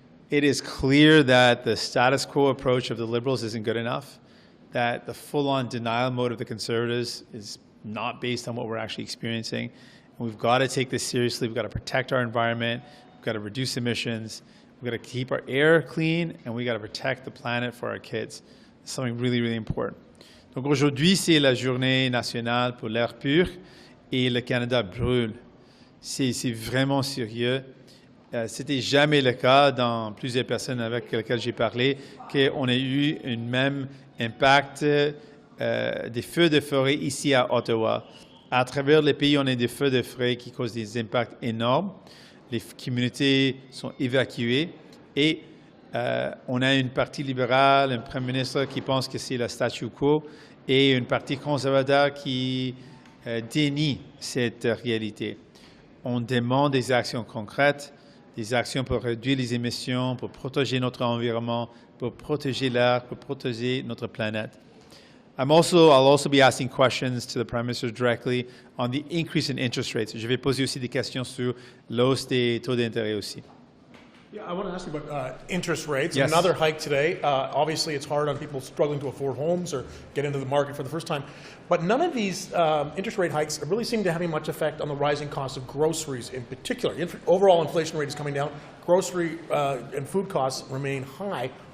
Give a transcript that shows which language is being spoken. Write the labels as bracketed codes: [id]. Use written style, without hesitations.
[en] It is clear that the status quo approach of the Liberals isn't good enough, that the full-on denial mode of the Conservatives is not based on what we're actually experiencing. And we've got to take this seriously. We've got to protect our environment. We've got to reduce emissions. We've got to keep our air clean, and we've got to protect the planet for our kids. It's something really, really important. [fr] Donc aujourd'hui, c'est la journée nationale pour l'air pur et le Canada brûle. C'est vraiment sérieux. C'était jamais le cas dans plusieurs personnes avec lesquelles j'ai parlé qu'on ait eu un même impact des feux de forêt ici à Ottawa. À travers le pays, on a des feux de forêt qui causent des impacts énormes. Les communautés sont évacuées et on a une partie libérale, un premier ministre qui pense que c'est le statu quo et une partie conservateur qui dénie cette réalité. On demande des actions concrètes, des actions pour réduire les émissions, pour protéger notre environnement, pour protéger l'air, pour protéger notre planète. [en] I'll also be asking questions to the Prime Minister directly on the increase in interest rates. [fr] Je vais poser aussi des questions sur l'hausse des taux d'intérêt aussi. [en] Yeah, I want to ask you about interest rates. Yes. Another hike today. Obviously, it's hard on people struggling to afford homes or get into the market for the first time. But none of these interest rate hikes really seem to have much effect on the rising cost of groceries in particular. Overall inflation rate is coming down. Grocery and food costs remain high.